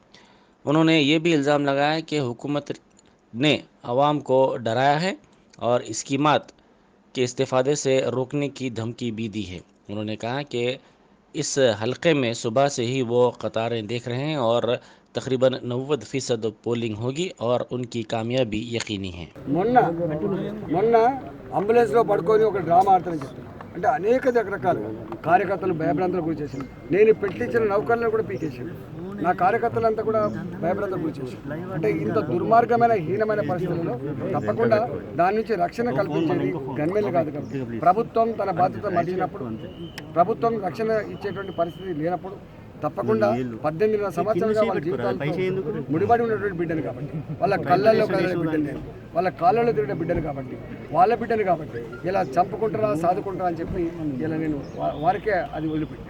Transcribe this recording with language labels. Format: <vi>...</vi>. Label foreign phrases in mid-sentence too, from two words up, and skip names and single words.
<ur>انہوں نے یہ بھی الزام لگایا کہ حکومت نے عوام کو ڈرایا ہے اور اسکیمات کے استفادے سے روکنے کی دھمکی بھی دی ہے۔ انہوں نے کہا کہ اس حلقے میں صبح سے ہی وہ قطاریں دیکھ رہے ہیں اور تقریباً 90% پولنگ ہوگی اور ان کی کامیابی یقینی ہے۔</ur> <te>మొన్న అంబులెన్స్లో పడుకొని ఒక డ్రామా ఆడతానని చెప్తాను. అంటే అనేక రకరకాలుగా కార్యకర్తలు భయభ్రాంతులకు గురి చేశాను. నేను పెట్టించిన నౌకర్లను కూడా పీకేసాను. నా కార్యకర్తలంతా కూడా భయభ్రాంతులకు గురి చేశాను. అంటే ఇంత దుర్మార్గమైన హీనమైన పరిస్థితుల్లో తప్పకుండా దాని నుంచి రక్షణ కల్పించేది గన్మెన్లు కాదు కాబట్టి ప్రభుత్వం తన బాధ్యత మర్చినప్పుడు, ప్రభుత్వం రక్షణ ఇచ్చేటువంటి పరిస్థితి లేనప్పుడు తప్పకుండా 18 సంవత్సరాలుగా వాళ్ళ జీవితాలతో ముడిపడి ఉన్నటువంటి బిడ్డను కాబట్టి, వాళ్ళ కళ్ళల్లో కదిలే బిడ్డను నేను, వాళ్ళ కాళ్ళలో తిరిగిన బిడ్డను కాబట్టి, వాళ్ళ బిడ్డను కాబట్టి ఇలా చంపుకుంటారా సాదుకుంటారా అని చెప్పి ఇలా నేను వారికే అది వదిలిపెట్టాను.</te>